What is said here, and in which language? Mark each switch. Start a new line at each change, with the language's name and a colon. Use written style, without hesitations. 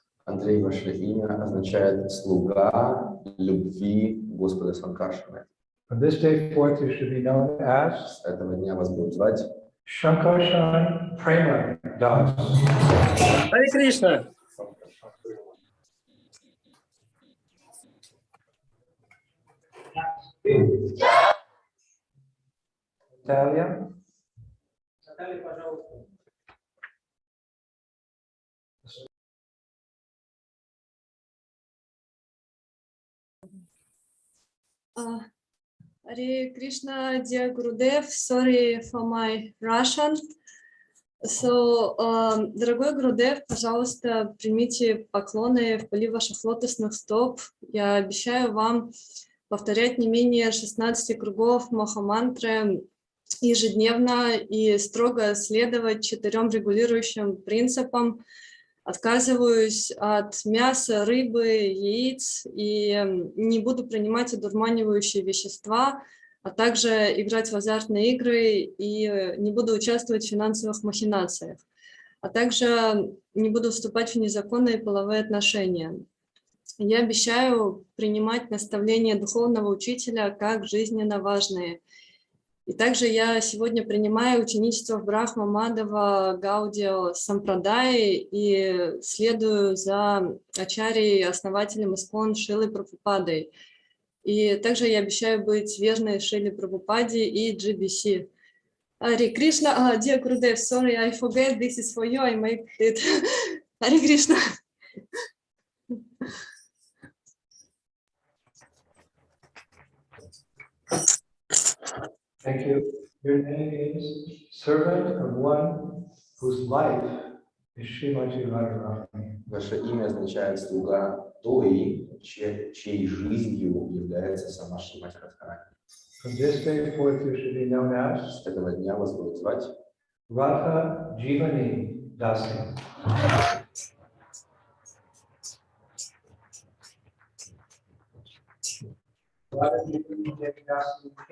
Russian: Андрей, ваше имя означает слуга любви Господа Санкаршана.
English: From this day forth, you should be known as
Russian: С этого дня вас будут звать
English: Shankarshan Prema Das.
Russian: Харе Кришна.
English: Natalia.
Russian: Наталья, пожалуйста.
English: Hare Krishna, dear Gurudev, sorry for my Russian.
Russian: So, дорогой Гурудев, пожалуйста, примите поклоны в пыли ваших лотосных стоп. Я обещаю вам повторять не менее 16 кругов Махамантры ежедневно и строго следовать 4 регулирующим принципам. Отказываюсь от мяса, рыбы, яиц и не буду принимать одурманивающие вещества, а также играть в азартные игры и не буду участвовать в финансовых махинациях, а также не буду вступать в незаконные половые отношения. Я обещаю принимать наставления духовного учителя как жизненно важные. И также я сегодня принимаю ученичество в Брахма Мадава Гаудио Сампрадай и следую за ачарьей, основателем Искон Шрилой Прабхупадой. И также я обещаю быть верной Шриле Прабхупаде и GBC.
English: Харе Кришна, dear Gurudev, sorry, I forget, this is for you, I make it.
Russian: Харе Кришна.
English: Thank you. Your name is servant of one whose life is Srimati Radharani.
Russian: Ваше имя означает слуга той, чьей жизнью является сама Шримати Радхарани.
English: From this day forth, you should be known as
Russian: С этого дня вас будут звать
English: Radha Jivani Dasi. Radha Jivani Dasi.